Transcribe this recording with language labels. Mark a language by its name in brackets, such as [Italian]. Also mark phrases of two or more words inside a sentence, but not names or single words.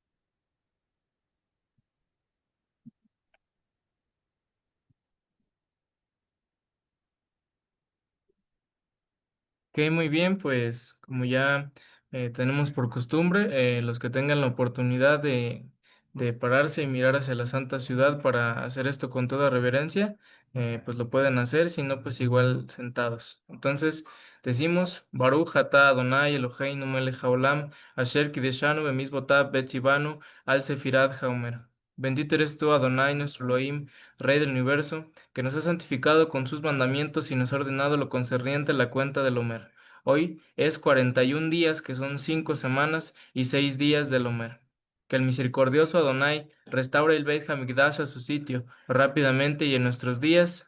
[Spanish] Ok, muy bien, pues como ya tenemos por costumbre, los que tengan la oportunidad de pararse y mirar hacia la Santa Ciudad para hacer esto con toda reverencia, pues lo pueden hacer, si no, pues igual sentados. Entonces decimos, [Hebrew] ברוך אתה אדני אלהינו מלך העולם אשר קדשנו במצותיו וצונו על ספירת העמר. [Spanish] Bendito eres tú, Adonai, nuestro Elohim, Rey del universo, que nos ha santificado con sus mandamientos y nos ha ordenado lo concerniente a la cuenta del Omer. Hoy es 41 días, que son 5 semanas y 6 días del Omer. Que el misericordioso Adonai restaure el [Hebrew] בית המקדש [Spanish] a su sitio rápidamente y en nuestros días.